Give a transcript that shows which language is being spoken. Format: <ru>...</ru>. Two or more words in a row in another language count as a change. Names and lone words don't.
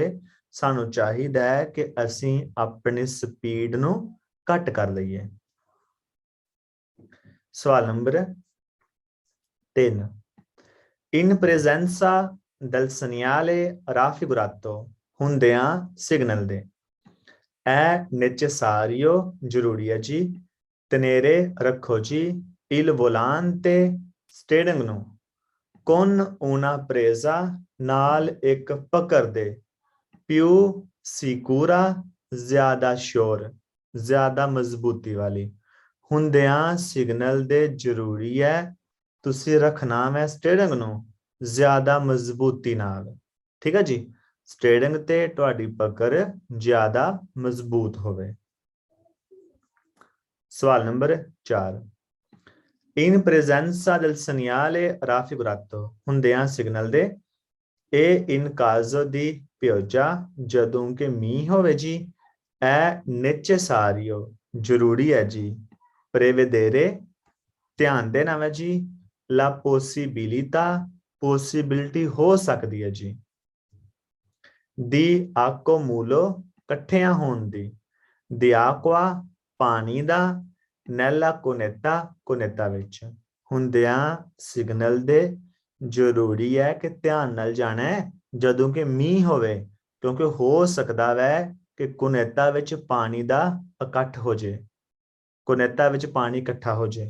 <pa>ਸਾਨੂੰ ਚਾਹੀਦਾ ਹੈ ਕਿ ਅਸੀਂ ਆਪਣੀ ਸਪੀਡ ਨੂੰ ਘੱਟ ਕਰ ਲਈਏ। ਸਵਾਲ ਨੰਬਰ 3</pa> <it>in presenza del segnale raffigurato</it> <pa>ਹੁੰਦਿਆਂ ਸਿਗਨਲ ਦੇ</pa> <it>è</it> <pa>necessario ਜ਼ਰੂਰੀ ਹੈ ਜੀ tenere ਰੱਖੋ ਜੀ</pa> <it>il volante</it> <pa>ਸਟੀਅਰਿੰਗ ਨੂੰ</pa> <it>con una presa</it> <pa>ਨਾਲ ਇੱਕ ਪਕੜ ਦੇ</pa> <it>più sicura</it> <pa>ਜ਼ਿਆਦਾ ਸ਼ੋਰ ਜ਼ਿਆਦਾ ਮਜ਼ਬੂਤੀ ਵਾਲੀ ਹੁੰਦਿਆਂ ਸਿਗਨਲ ਦੇ ਜ਼ਰੂਰੀ ਹੈ ਤੁਸੀਂ ਰੱਖਣਾ ਹੈ ਸਟੀਅਰਿੰਗ ਨੂੰ ਜ਼ਿਆਦਾ ਮਜ਼ਬੂਤੀ ਨਾਲ। ਠੀਕ ਹੈ ਜੀ, ਸਟੀਅਰਿੰਗ ਤੇ ਤੁਹਾਡੀ ਪਕੜ ਜ਼ਿਆਦਾ ਮਜ਼ਬੂਤ ਹੋਵੇ। ਸਵਾਲ ਨੰਬਰ 4</pa> <it>in presenza del segnale raffigurato</it> <pa>ਹੁੰਦਿਆਂ ਸਿਗਨਲ ਦੇ</pa> <it>e in caso di pioggia</it> <pa>ਜਦੋਂ ਕਿ ਮੀਂਹ ਹੋਵੇ ਜੀ</pa> <it>è necessario</it> <pa>ਜ਼ਰੂਰੀ ਹੈ ਜੀ prevedere ਧਿਆਨ ਦੇਣਾ ਹੈ ਜੀ</pa> <it>la possibilità</it> <pa>possibility ਹੋ ਸਕਦੀ ਹੈ ਜੀ</pa> <it>di accumulo</it> <pa>ਇਕੱਠਿਆਂ ਹੋਣ ਦੀ</pa> <it>di acqua</it> <pa>ਪਾਣੀ ਦਾ</pa> <it>nella cunetta</it> <pa>ਵਿੱਚ ਹੁੰਦਿਆਂ ਸਿਗਨਲ ਦੇ ਜ਼ਰੂਰੀ ਹੈ ਕਿ ਧਿਆਨ ਨਾਲ ਜਾਣਾ ਹੈ ਜਦੋਂ ਕਿ ਮੀਂਹ ਹੋਵੇ ਕਿਉਂਕਿ ਹੋ ਸਕਦਾ ਹੈ ਕਿ ਕੋਨੇਟਾ ਵਿੱਚ ਪਾਣੀ ਦਾ ਇਕੱਠ ਹੋ ਜੇ ਕੋਨੇਟਾ ਵਿੱਚ ਪਾਣੀ ਇਕੱਠਾ ਹੋ ਜੇ।</pa>